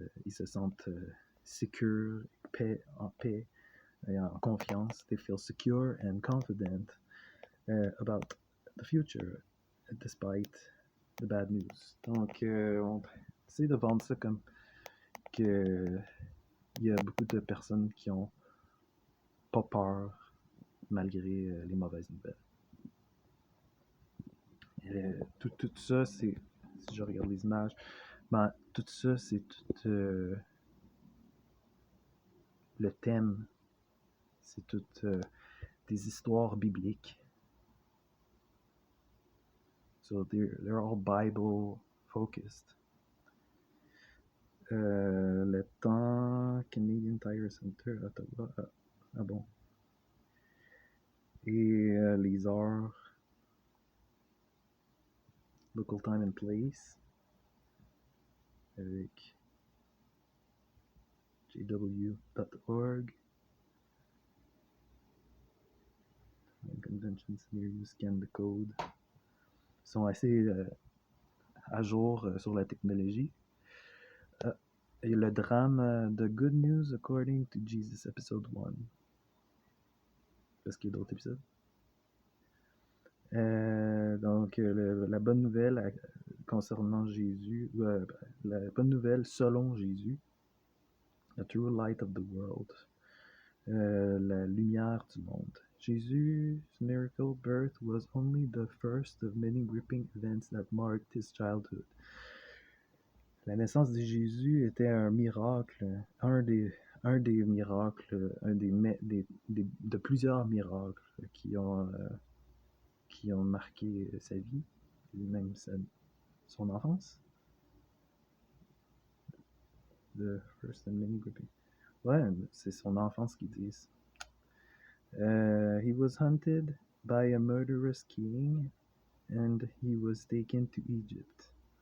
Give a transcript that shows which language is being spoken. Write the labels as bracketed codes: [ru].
[fr] Ils se sentent secure, en paix et en confiance. [en] They feel secure and confident about the future despite the bad news. [fr] Donc, on essaie de vendre ça comme que il y a beaucoup de personnes qui ont pas peur malgré les mauvaises nouvelles. Tout ça, c'est, si je regarde les images, ben, tout ça, c'est tout le thème, c'est toutes des histoires bibliques. [en] So they're all Bible focused. [fr] Le temps, Canadian Tire Center, Ottawa. Ah bon. Et les heures, [en] Local Time and Place avec jw.org. Conventions near you, scan the code. [fr] Ils sont assez à jour sur la technologie. Et le drame [en] The Good News According to Jesus, [fr] épisode 1. Est-ce qu'il y a d'autres épisodes? Donc, la bonne nouvelle concernant Jésus, la bonne nouvelle selon Jésus, [en] The True Light of the World, [fr] la lumière du monde. [en] Jesus' miracle birth was only the first of many gripping events that marked his childhood. [fr] La naissance de Jésus était un miracle, un des miracles, de plusieurs miracles qui ont marqué sa vie, et même son enfance. [en] The first and many grouping. [fr] Ouais, c'est son enfance qu'ils disent. [en] He was hunted by a murderous king and he was taken to Egypt.